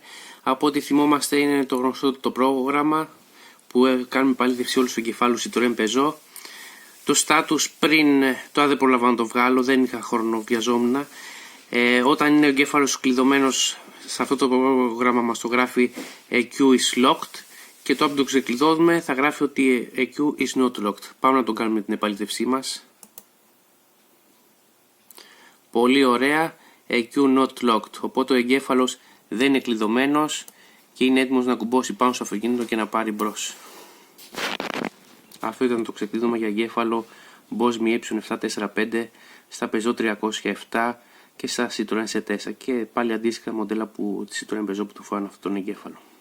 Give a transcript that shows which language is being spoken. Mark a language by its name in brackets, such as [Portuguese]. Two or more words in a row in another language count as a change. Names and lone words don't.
[Greek] Από ό,τι θυμόμαστε είναι το γνωστό το πρόγραμμα που κάνουμε επαλήθευση όλους τους εγκεφάλους Citroën Peugeot. Το status πριν, τώρα δεν προλαβαίνω να το βγάλω, δεν είχα χρόνο, βιαζόμουν. Όταν είναι ο εγκέφαλος κλειδωμένος σε αυτό το πρόγραμμα μας το γράφει [English] EQ is locked. [Greek] Και το το ξεκλειδώνουμε θα γράφει ότι [English] EQ is not locked. [Greek] Πάμε να το κάνουμε την επαλήθευσή μας. Πολύ ωραία, [English] EQ not locked. [Greek] Οπότε ο εγκέφαλος δεν είναι κλειδωμένος και είναι έτοιμος να κουμπώσει πάνω στο αυτοκίνητο και να πάρει μπρος. Αυτό ήταν το ξεκλείδωμα για εγκέφαλο Boss Mi E745 στα Peugeot 307 και στα Citroën C4 και πάλι αντίστοιχα μοντέλα τη Citroën Peugeot που του φοράνε αυτόν τον εγκέφαλο.